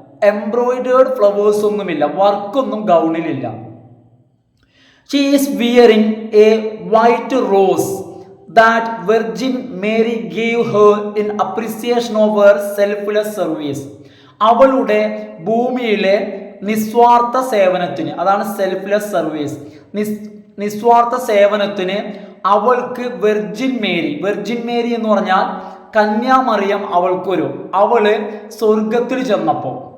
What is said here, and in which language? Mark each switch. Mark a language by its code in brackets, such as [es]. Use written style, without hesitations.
[ml] Embroidered flowers ഒന്നുമില്ല, വർക്കൊന്നും ഗൗണിലില്ല. [en] She is wearing a white rose that Virgin Mary gave her in appreciation of her selfless service. [ml] അവളുടെ ഭൂമിയിലെ നിസ്വാർത്ഥ സേവനത്തിന്, അതാണ് selfless service, നിസ്വാർത്ഥ സേവനത്തിന് അവൾക്ക് വെർജിൻ മേരി എന്ന് പറഞ്ഞാൽ കന്യാമറിയം അവള് സ്വർഗത്തിൽ ചെന്നപ്പോൾ,